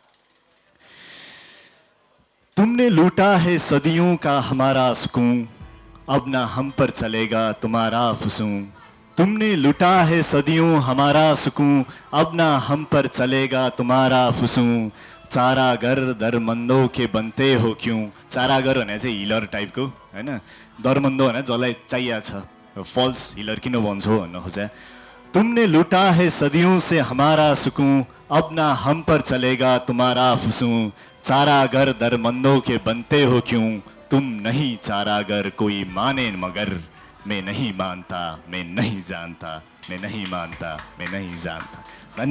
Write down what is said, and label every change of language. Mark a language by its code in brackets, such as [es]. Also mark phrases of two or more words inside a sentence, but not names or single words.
[ur] تم نے لوٹا ہے صدیوں کا ہمارا سکون، اب نہ ہم پر چلے گا تمہارا فسوں. تم نے لوٹا ہے صدیوں ہمارا سکون، اب نہ ہم پر چلے گا تمہارا فسوں. چارہ گر دردمندوں کے بنتے ہو کیوں. [ne] चारागर भने चाहिँ हिलर टाइपको हैन, दरमन्दो भने जसलाई चाहिएको छ, [en] false healer [ne] किन भन्छौ भन्न खोजे। [ur] تم نے لوٹا ہے صدیوں سے ہمارا سکون، اب نہ ہم پر چلے گا تمہارا فسوں. چارہ گر دردمندوں کے بنتے ہو کیوں، تم نہیں چارہ گر کوئی مانے مگر. میں نہیں مانتا، میں نہیں جانتا، میں نہیں مانتا، میں نہیں جانتا.